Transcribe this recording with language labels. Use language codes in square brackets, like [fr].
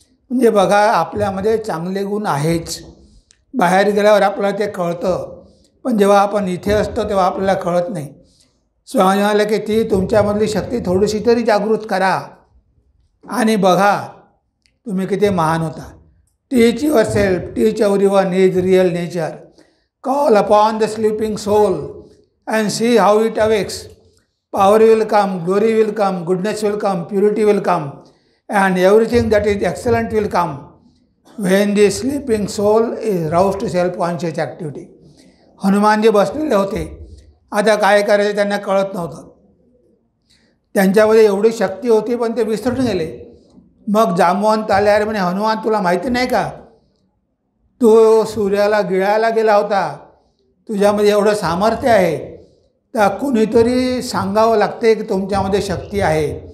[mr] म्हणजे बघा आपल्यामध्ये चांगले गुण आहेच. बाहेर गेल्यावर आपल्याला ते कळतं, पण जेव्हा आपण इथे असतो तेव्हा आपल्याला कळत नाही. स्वामी म्हणाले की ती तुमच्यामधली शक्ती थोडीशी तरी जागृत करा आणि बघा तुम्ही किती महान होता. [en] Teach yourself, teach everyone is real nature. Call upon the sleeping soul and see how it awakes. Power will come, glory will come, goodness will come, purity will come, and everything that is excellent will come when the sleeping soul is roused to self-conscious activity. [mr] Hanumanji बसलेले होते, आता काय करायचं त्यांना कळत नव्हतं. त्यांच्यामध्ये एवढी शक्ती होती पण ते विसरून गेले. मग जांबवंत आल्यावर म्हणे हनुमान तुला माहिती नाही का, तू सूर्याला गिळायला गेला होता, तुझ्यामध्ये एवढं सामर्थ्य आहे. तर कुणीतरी सांगावं लागते की तुमच्यामध्ये शक्ती आहे.